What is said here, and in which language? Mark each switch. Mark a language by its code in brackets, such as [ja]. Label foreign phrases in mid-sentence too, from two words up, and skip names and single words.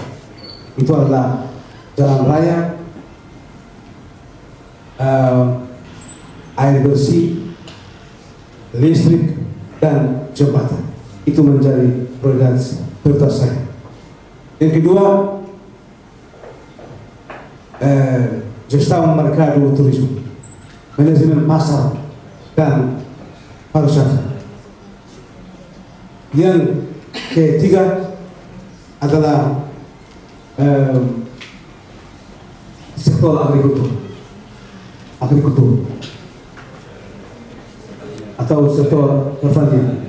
[id] Itu adalah jalan raya, air bersih, listrik, dan jembatan. Itu menjadi prioritas saya. Yang kedua, [pt] gestão mercado turismo, [id] manajemen pasar dan pariwisata. Yang ketiga adalah sektor agrikultur atau sektor pertanian.